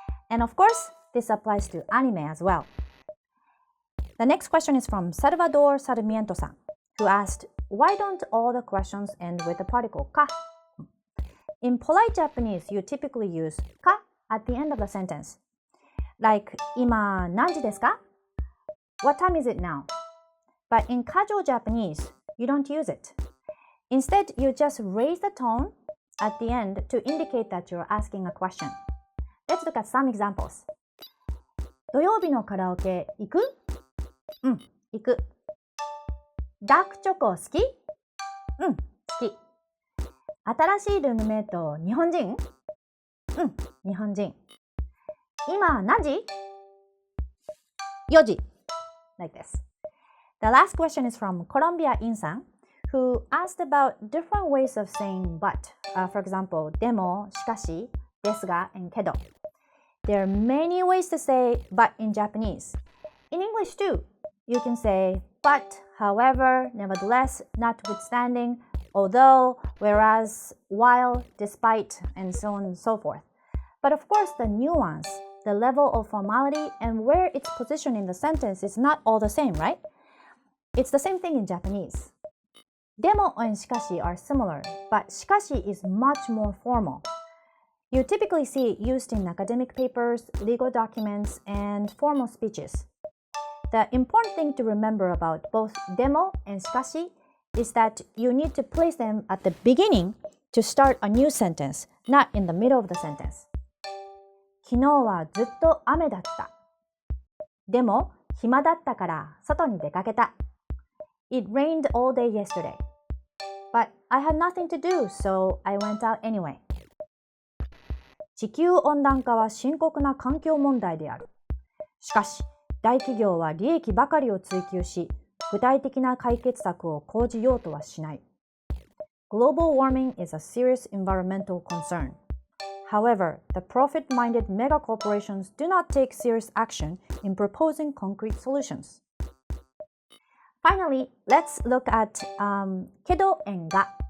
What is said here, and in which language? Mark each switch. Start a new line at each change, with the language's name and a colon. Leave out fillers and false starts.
English: And of course, this applies to anime as well. The next question is from Salvador Sarmiento さん who asked, why don't all the questions end with the particle か? In polite Japanese, you typically use か at the end of the sentence.
Japanese: Like, 今何時ですか?
English: What time is it now? But in casual Japanese, you don't use it. Instead, you just raise the tone at the end to indicate that you're asking a question. Let's look at some examples.
Japanese: 土曜日のカラオケ行く?うん、行く。ダークチョコ好き?うん、好き。新しいルームメイト日本人? うん、日本人。今何時?4時。
English: Like this. The last question is from Colombia In-san, who asked about different ways of saying but. For example, でも、しかし、ですが, and けど. There are many ways to say but in Japanese. In English too, you can say but, however, nevertheless, notwithstanding, although, whereas, while, despite, and so on and so forth. But of course, the nuance, the level of formality, and where its position in the sentence is not all the same, right? It's the same thing in Japanese. でも and しかし are similar, but しかし is much more formal. You typically see it used in academic papers, legal documents, and formal speeches. The important thing to remember about both でも and しかし is that you need to place them at the beginning to start a new sentence, not in the middle of the sentence.
Japanese: 昨日はずっと雨だった。でも、暇だったから外に出かけた。
English: It rained all day yesterday. But I had nothing to do, so I went out anyway.
Japanese: 地球温暖化は深刻な環境問題である。しかし、大企業は利益ばかりを追求し、具体的な解決策を講じようとはしない。
English: Global warming is a serious environmental concern. However, the profit-minded mega corporations do not take serious action in proposing concrete solutions. Finally, let's look at けど and が.